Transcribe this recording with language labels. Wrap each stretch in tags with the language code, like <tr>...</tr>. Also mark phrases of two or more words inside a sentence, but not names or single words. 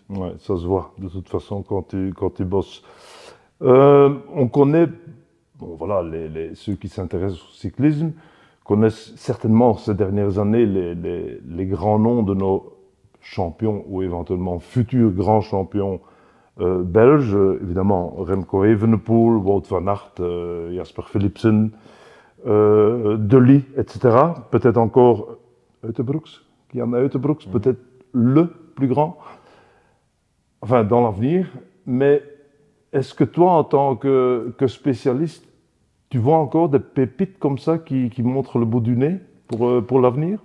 <fr>Ouais, ça se voit de toute façon quand tu bosses. On connaît, bon voilà, ceux qui s'intéressent au cyclisme connaissent certainement ces dernières années les grands noms de nos champions ou éventuellement futurs grands champions belges. Évidemment, Remco Evenepoel, Wout van Aert, Jasper Philipsen, De Ligt, etc. Peut-être encore Uijtdebroeks, Jan Uijtdebroeks, peut-être le plus grand, enfin dans l'avenir. Mais est-ce que toi, en tant que spécialiste, tu vois encore des pépites comme ça qui montrent le bout du nez pour l'avenir?</fr>